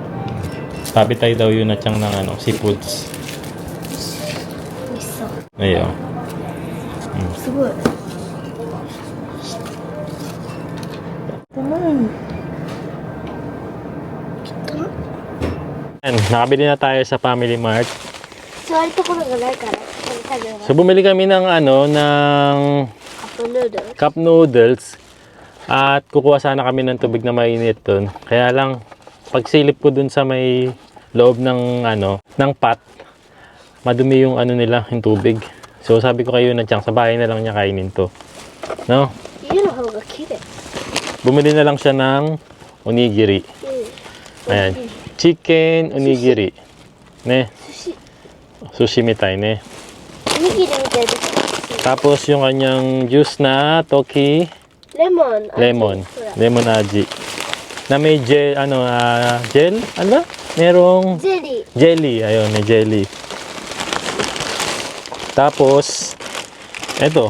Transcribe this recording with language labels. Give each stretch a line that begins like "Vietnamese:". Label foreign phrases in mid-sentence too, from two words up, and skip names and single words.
Filipino: Tabi tayo daw Yunachang ng seafoods.
Japanese: Oishisou.
Filipino: Ayun.
Japanese: Sugoi.
Filipino: Ayan, nakabili na tayo sa Family Mart.
Japanese: 座るところがないから、食べる
Filipino: So, bumili kami ng cup noodles. At kukuha sana kami ng tubig na mainit dun. Kaya lang, pagsilip ko dun sa may loob ng pot, madumi yung nila, yung tubig. So, sabi ko kayo na sa bahay na lang niya kainin to. No? Bumili na lang siya ng onigiri. Ayan. Chicken onigiri.
Japanese: ね？寿司みたいね.
Filipino: Tapos yung kanyang juice na toki
Japanese: レモン味.
Filipino: Na may gel, gel? Ano ba? Merong jelly. Ayun, may jelly. Tapos, eto.